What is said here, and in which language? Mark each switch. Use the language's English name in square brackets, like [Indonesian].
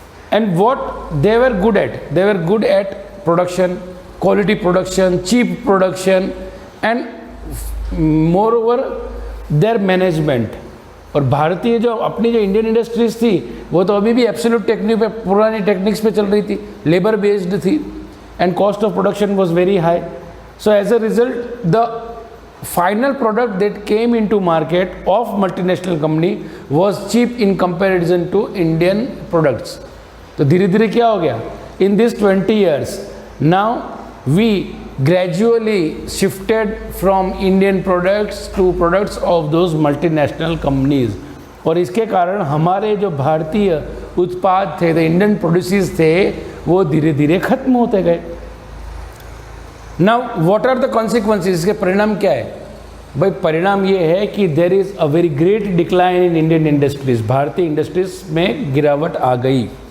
[English] And what they were good at production, quality production, cheap production, and moreover their management. [Hindi] और भारतीय जो अपनी जो इंडियन इंडस्ट्रीज थी वो तो अभी भी एब्सोल्यूट टेक्निक पे, पुरानी टेक्निक्स पे चल रही थी, लेबर बेस्ड थी, [English] And cost of production was very high. So as a result the final product that came into market of multinational company was cheap in comparison to Indian products. [Hindi] तो धीरे धीरे क्या हो गया, [English] in this 20 years now we gradually shifted from Indian products to products of those multinational companies. [Hindi] और इसके कारण हमारे जो भारतीय उत्पाद थे, [English] the Indian produces [Hindi] थे, वो धीरे धीरे खत्म होते गए. [English] now what are the consequences, [Hindi] इसके परिणाम क्या है भाई? परिणाम ये है कि [English] there is a very great decline in Indian industries, [Hindi] भारतीय इंडस्ट्रीज में गिरावट आ गई.